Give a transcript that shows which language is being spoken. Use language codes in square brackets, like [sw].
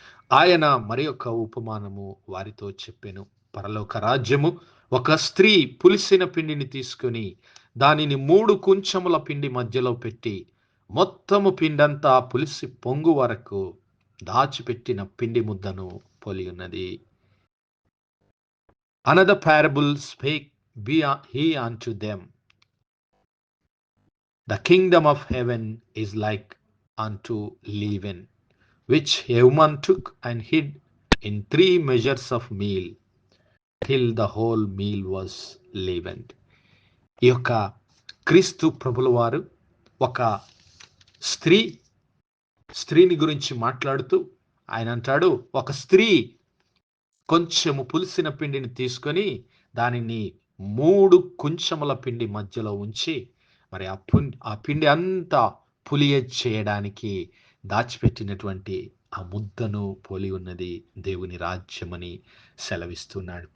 [te] ఆయన మరి ఒక ఉపమానము వారితో చెప్పెను. పరలోక రాజ్యము ఒక స్త్రీ పులిసిన పిండిని తీసుకుని దానిని 3 కుంచముల పిండి మధ్యలో పెట్టి మొత్తము పిండంతా పులిసి పొంగు వరకు దాచిపెట్టిన పిండి ముద్దను పోలి ఉన్నది. [en] Another parable spake he unto them, the kingdom of heaven is like unto leaven, which a woman took and hid in 3 measures of meal, till the whole meal was leavened. [te] ఈ యొక్క క్రీస్తు ప్రభుల వారు ఒక స్త్రీని గురించి మాట్లాడుతూ ఆయన అంటాడు, ఒక స్త్రీ కొంచెము పులిసిన పిండిని తీసుకొని దానిని 3 కుంచముల పిండి మధ్యలో ఉంచి మరి ఆ పిండి అంతా పులియ చేయడానికి దాచిపెట్టినటువంటి ఆ ముద్దను పోలి ఉన్నది దేవుని రాజ్యమని సెలవిస్తున్నాడు.